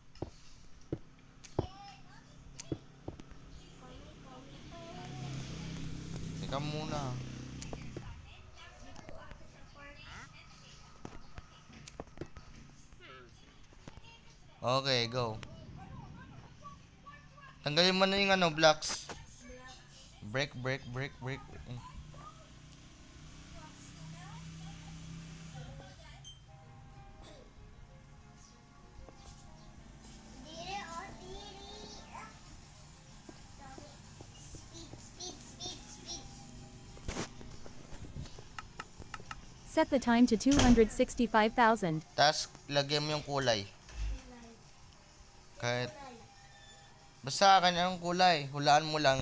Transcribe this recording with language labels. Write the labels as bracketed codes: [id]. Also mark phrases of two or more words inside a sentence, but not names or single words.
[tl] Teka muna. [en] Okay, go. [tl] Tanggalin mo na yung blocks. [en] Break, break, break, break. Dire o dire. Speed, speed, speed, speed. Set the time to 265,000. [tl] Tapos, lagyan mo yung kulay. Kahit, basta kanyang kulay. Hulaan mo lang.